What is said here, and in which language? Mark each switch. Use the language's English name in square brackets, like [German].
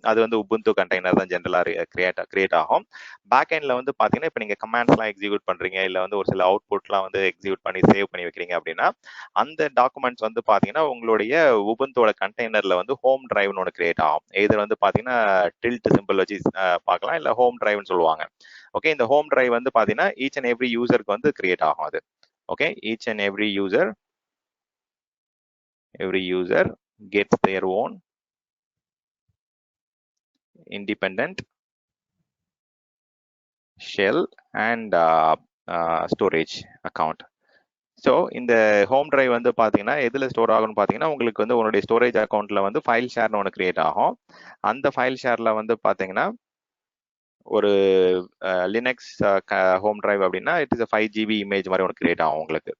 [Tamil] அது வந்து Ubuntu container தான் ஜென்ரலா கிரியேட் ஆகும். பேக் எண்ட்ல வந்து பாத்தீங்கன்னா இப்போ நீங்க கமாண்ட்ஸ்லாம் எக்ஸிக்யூட் பண்றீங்க, இல்லை வந்து ஒரு சில அவுட்புட்லாம் வந்து எக்ஸிக்யூட் பண்ணி சேவ் பண்ணி வைக்கிறீங்க அப்படின்னா அந்த டாக்குமெண்ட்ஸ் வந்து பாத்தீங்கன்னா உங்களுடைய உபுண்டோட கண்டெய்னர்ல வந்து ஹோம் டிரைவ்னு ஒன்று கிரியேட் ஆகும். இது வந்து பாத்தீங்கன்னா டில்ட் சிம்பிள் வச்சு பார்க்கலாம், இல்லை ஹோம் டிரைவ்னு சொல்லுவாங்க. ஓகே, இந்த ஹோம் டிரைவ் வந்து பாத்தீங்கன்னா ஈச் அண்ட் எவ்ரி யூசருக்கு வந்து கிரியேட் ஆகும் அது. [English] Okay, each and every user gets their own independent shell and storage account. [Tamil] So இந்த ஹோம் டிரைவ் வந்து பார்த்தீங்கன்னா எதில் ஸ்டோர் ஆகும்னு பார்த்தீங்கன்னா உங்களுக்கு வந்து உங்களுடைய ஸ்டோரேஜ் அக்கௌண்ட்ல வந்து ஃபைல் ஷேர்னு ஒன்று கிரியேட் ஆகும். அந்த ஃபைல் ஷேர்ல வந்து பார்த்தீங்கன்னா ஒரு லினக்ஸ் ஹோம் டிரைவ் அப்படின்னா [English] it is 5 GB image [Tamil] மாதிரி ஒன்று கிரியேட் ஆகும் உங்களுக்கு.